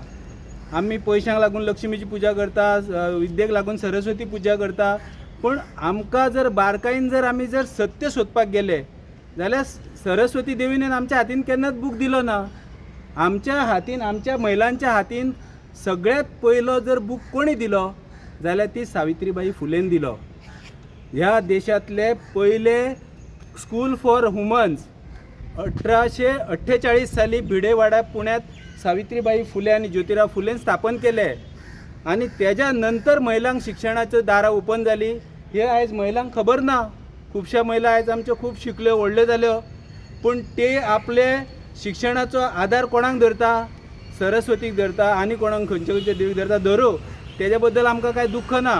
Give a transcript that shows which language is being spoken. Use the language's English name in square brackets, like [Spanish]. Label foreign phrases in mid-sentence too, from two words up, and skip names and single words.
[Konkani] आमी पयशांक लागून लक्ष्मीची पुजा करता, विद्येक लागून सरस्वती पुजा करता, पण आमकां जर बारकायेन आमी सत्य सोदपाक गेले जाल्यार सरस्वती देवीन आमच्या हातीन केन्नाच बूक दिलो ना। आमच्या हातीन, आमच्या महिलांच्या हातीन सगळ्यात पयलो जर बूक कोणी दिलो जाल्यार ती सावित्रीबाई फुलेन दिलो। ह्या देशातले पयले [English] school for womens [Konkani] 1848 साली भिडेवाडा पुण्यात सावित्रीबाई फुले आणि ज्योतिराव फुलेन स्थापन केले आणि त्याच्या नंतर महिलांक शिक्षणाची दारां ओपन जाली। हे आयज महिलांक खबर ना। खुबश्या महिला आयज आमच्यो खूब शिकल्यो, व्हडल्यो जाल्यो, पण ते आपले शिक्षणाचो आधार कोणाक धरता? सरस्वतीक धरता आनी कोणाक खंयचे देवीक धरता, धरू, तेज्या बद्दल आमकां कांय दुख्ख ना।